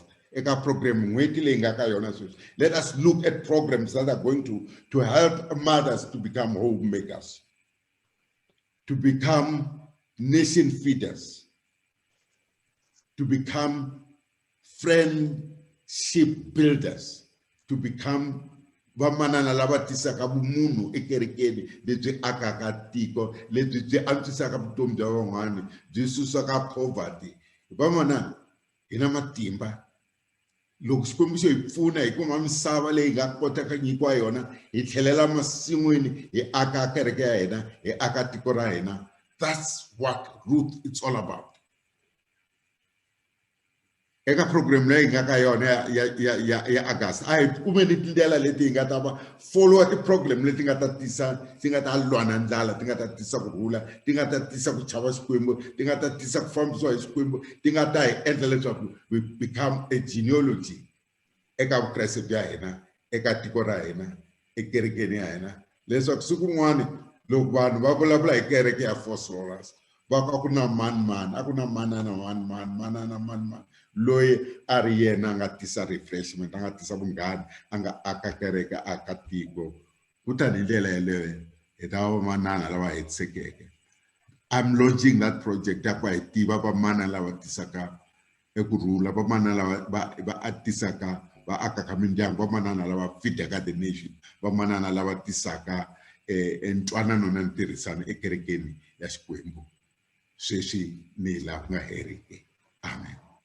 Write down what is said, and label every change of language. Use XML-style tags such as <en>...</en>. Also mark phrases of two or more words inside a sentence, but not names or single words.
<en>Eka program, let us look at programs that are going to help mothers to become homemakers, to become nation feeders, to become friendship builders, to become</en> <ts>vamanana lava tisaka vumunhu ekerekeni lebyi akaka tiko, lebyi byi antswisaka vutomi bya van'wana, byi susaka</ts> <en>poverty.</en> <ts>Vamanana hina matimba. Loko xikwembu hi pfuna hi kuma misava leyi nga kotaka nyikiwa yona, hi tlhelela masin'wini, hi aka kereke ya hina, hi aka tiko ra hina.</ts> <en>That's what Ruth it's all about.</en> <ts>Eka program leyi nga ka yona ya August, a hi kumeni tindlela leti hi nga ta va follow ti program leti nga ta tisa, ti nga ta lwana ndlala, ti nga ta tisa kurhula, ti nga ta tisa ku chava xikwembu, ti nga ta tisa ku fambisiwa hi xikwembu, ti nga ta hi endla leswaku</ts> <en>we become a genealogy</en> <ts>eka vukreste bya hina, eka tiko ra hina, ekerekeni ya hina. Leswaku siku rin'wana loko vanhu va vulavula hi kereke ya Force Rollers, va ka ku na mani a ku na manana loyi a ri yena a nga tisa refreshment, a nga tisa vunghana, a nga aka kereke, aka tiko. Kutani hi ndlela yeleyo hi ta vamanana lava hetisekeke.</ts> <en>I'm launching that project</en> <ts>ya ku hi tiva vamanana lava tisaka ekurhula, vamanana lava va tisaka va akaka mindyangu, vamanana lava feedaka</ts> <en>the nation,</en> <ts>vamanana lava tisaka ntwanano na ntirhisano ekerekeni ya Xikwembu sweswi ni laha ku nga heriki.</ts>